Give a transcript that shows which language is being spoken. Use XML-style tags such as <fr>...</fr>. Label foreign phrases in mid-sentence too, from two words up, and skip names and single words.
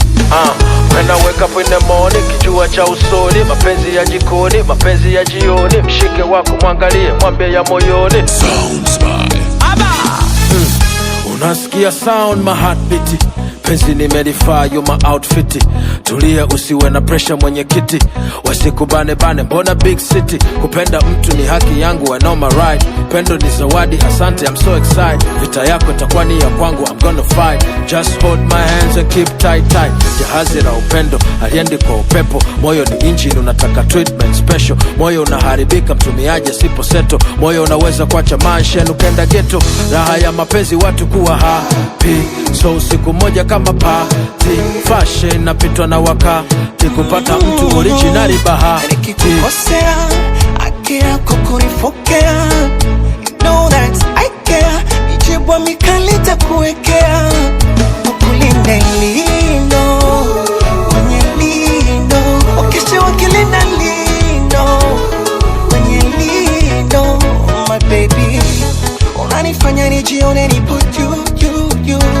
<en>Ah, when I wake up in the morning,</en> <sw>kijua cha usoni, mapenzi ya jikoni, mapenzi ya jioni, mshike wako mwangalie, mwambie ya moyoni.</sw> <en>Sounds by Mm. Unasikia sound, my heartbeat.</en> <sw>Penzi nimelifaa,</sw> <en>you my outfit.</en> <sw>Tulia, usiwe na pressure, mwenyekiti. Wasikubane bane, mbona</sw> <en>big city?</en> <sw>Kupenda mtu ni haki yangu,</sw> <en>I know my right.</en> <sw>Pendo ni zawadi, asante,</sw> <en>I'm so excited.</en> <sw>Vita yako itakuwa ni ya kwangu,</sw> <en>I'm gonna fight. Just hold my hands and keep tight, tight.</en> <sw>Jahazi la upendo, haliendi kwa upepo. Moyo ni engine, unataka</sw> <en>treatment special.</en> <sw>Moyo unaharibika, mtumiaje sipo seto. Moyo unaweza kuacha mansion, ukenda ghetto. Raha ya mapenzi, watu kuwa happy. So usiku moja kama party. Fashion napitwa na wakati. Kupata mtu original bahati. Nikikukosea, haki yako kunifokea.</sw> <en>You know that I care.</en> <sw>Mijibu mikali takuwekea. Ukulinde lindo, kwenye lindo. Wakishi wakilinda lindo, kwenye lindo.</sw> <en>My baby,</en> <sw>unanifanya nijione nipo juu, juu, juu.</sw>